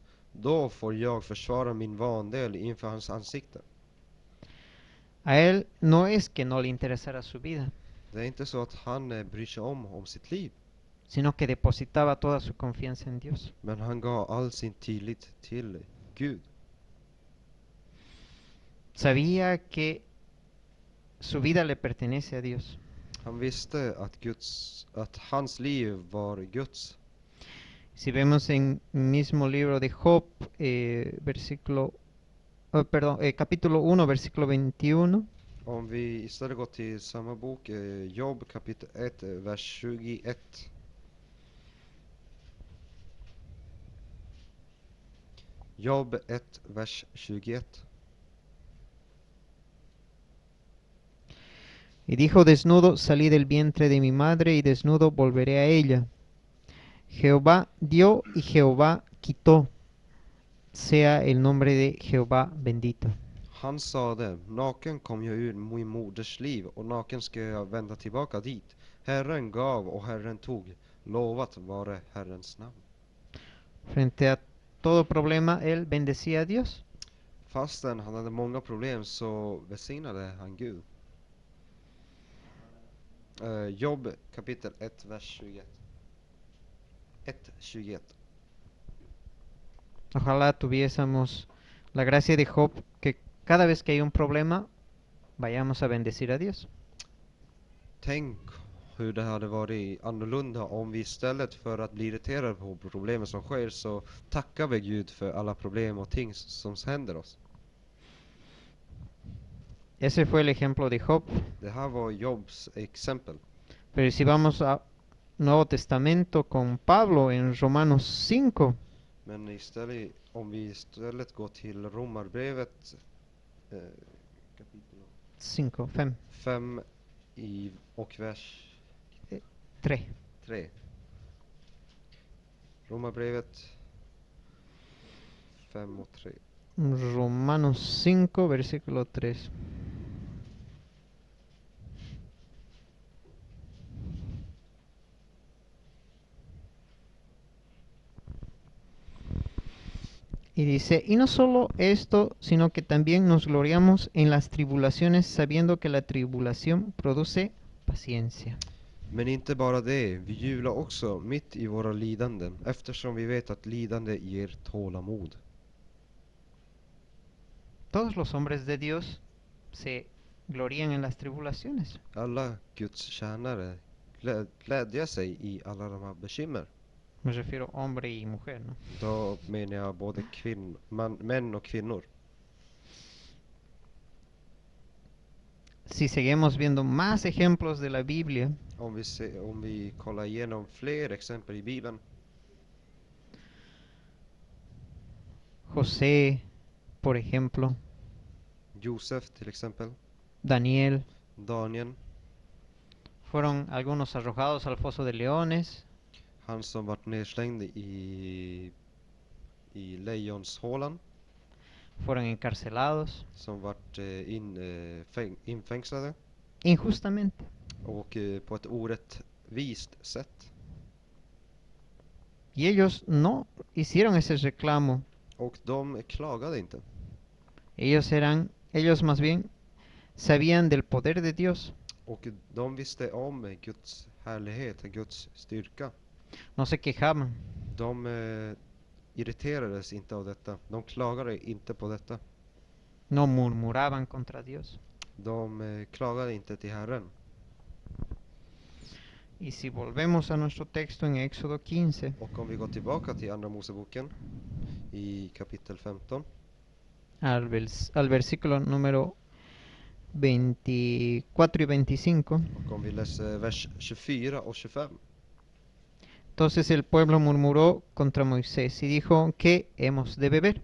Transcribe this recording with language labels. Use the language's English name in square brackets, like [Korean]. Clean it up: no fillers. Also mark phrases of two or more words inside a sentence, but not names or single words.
[Swedish] Då får jag försvara min vandel inför hans ansikte. [Spanish] A él no es que no le interesara su vida, [Swedish] Det är inte så att han bryr sig om sitt liv, [Spanish] sino que depositaba toda su confianza en Dios. [Swedish] men han gav all sin tillit till Gud. [Spanish] Sabía que su vida le pertenece a Dios. [Swedish] Han visste att hans liv var Guds. [Spanish] Si vemos en el mismo libro de Job, capítulo 1, versículo 21, [Swedish] Om vi istället går till samma bok, Jobb kapitel 1, vers 21. Jobb 1, vers 21. [Spanish] y dijo: desnudo salí del vientre de mi madre, y desnudo volveré a ella. Jehová dio y Jehová quitó. Sea el nombre de Jehová bendito. [Swedish] Han sade, naken kom jag ur min moders liv och naken ska jag vända tillbaka dit. Herren gav och Herren tog. Lovat vare Herrens namn. [Spanish] Frente a todo problema, él bendecía a Dios. [Swedish] Fastän han hade många problem så välsignade han Gud. Jobb kapitel 1, vers 21. 1:21. [Spanish] Ojalá tuviésemos la gracia de Job, que cada vez que hay un problema, vayamos a bendecir a Dios. [Swedish] Tänk hur det hade varit annorlunda om vi istället för att bli irriterade på problemen som sker så tackar vi Gud för alla problem och ting som händer oss. [Spanish] Ese fue el ejemplo de Job. [Swedish] Det här var Jobs exempel. [Spanish] Pero si vamos a Nuevo Testamento con Pablo en Romanos 5, [Swedish] Men istället, om vi istället går till Romarbrevet kapitel 5, 5 och vers 3. 3. Romarbrevet 5 och 3. [Spanish] Romanos 5, versículo 3. Y dice: y no solo esto, sino que también nos gloriamos en las tribulaciones, sabiendo que la tribulación produce paciencia. [Swedish] Men inte bara det, vi jublar också mitt i våra lidanden, eftersom vi vet att lidande ger tålamod. [Spanish] Todos los hombres de Dios se glorían en las tribulaciones. [Swedish] Alla Guds tjänare glädjer sig i alla de här bekymmer. [Spanish] Me refiero hombre y mujer, ¿no? [Swedish] Då menar jag både män och kvinnor. [Spanish] Si seguimos viendo más ejemplos de la Biblia, [Swedish] Om vi kollar igenom fler exempel i Bibeln. [Spanish] José, por ejemplo, [Swedish] Josef till exempel. Daniel, Daniel. [Spanish] fueron algunos arrojados al foso de leones, [Swedish] Han som vart nedslängd i lejonshålan. [Spanish] fueron encarcelados [Swedish] Som vart infängslade. [Spanish] injustamente. [Swedish] Och på ett orättvist sätt. [Spanish] Y ellos no hicieron ese reclamo. [Swedish] Och de klagade inte. [Spanish] Ellos más bien sabían del poder de Dios. [Swedish] Och de visste om Guds härlighet, Guds styrka. [Spanish] No se quejaban. [Swedish] De irriterades inte av detta. De klagade inte på detta. [Spanish] No murmuraban contra Dios. [Swedish] De klagade inte till Herren. [Spanish] Y si volvemos a nuestro texto en Éxodo 15, [Swedish] Och om vi går tillbaka till Andra Moseboken i kapitel 15. [Spanish] al versículo número 24 y 25. [Swedish] Och om vi läser vers 24 och 25. [Spanish] Entonces el pueblo murmuró contra Moisés y dijo: ¿qué hemos de beber?